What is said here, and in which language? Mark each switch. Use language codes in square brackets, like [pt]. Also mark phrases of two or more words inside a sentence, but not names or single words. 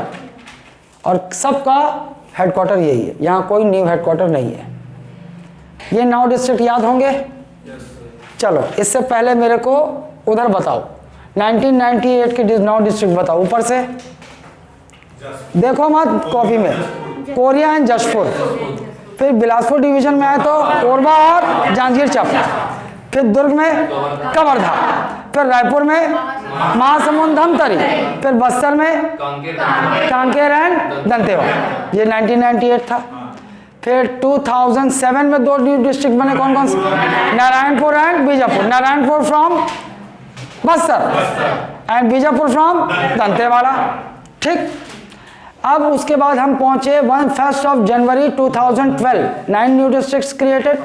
[hi] और सबका हेडक्वार्टर यही है, यहाँ कोई [en] new headquarter [hi] नहीं है। ये 9 डिस्ट्रिक्ट याद होंगे? चलो इससे पहले मेरे को उधर बताओ, 1998 के 9 डिस्ट्रिक्ट बताओ ऊपर से। देखो मत कॉपी में, कोरिया एंड जशपुर। फिर बिलासपुर डिवीजन में आए तो कोरबा और जांजगीर चांपा। फिर दुर्ग में कवर्धा, फिर रायपुर में महासमुंद धमतरी, फिर बस्तर में कांकेर एंड दंतेवाड़ा। ये 1998 था। फिर 2007 में 2 [en] new district [hi] बने, कौन कौन से? नारायणपुर एंड बीजापुर। नारायणपुर फ्रॉम बस्तर एंड बीजापुर फ्रॉम दंतेवाड़ा। ठीक, अब उसके बाद हम पहुंचे 1 जनवरी 2012, 9 [en] new districts created.